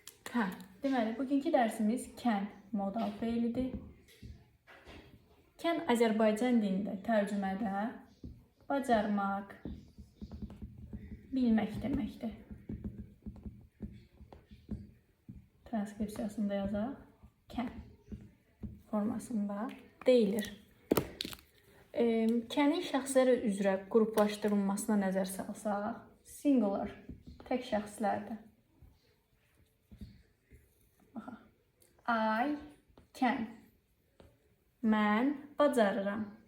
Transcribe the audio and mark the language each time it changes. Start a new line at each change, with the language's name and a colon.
Azerbaijani: Hə, deməli, bugünkü dərsimiz can modal fe'lidir. Can Azərbaycan dilində tərcümədə bacarmaq, bilmək deməkdir. Transkripsiyasında yazaq. Can formasında deyilir. Can'in şəxslər üzrə qruplaşdırılmasına nəzər salsaq, singular, tək şəxslərdir.
English: I can.
Azerbaijani: Mən bacarıram.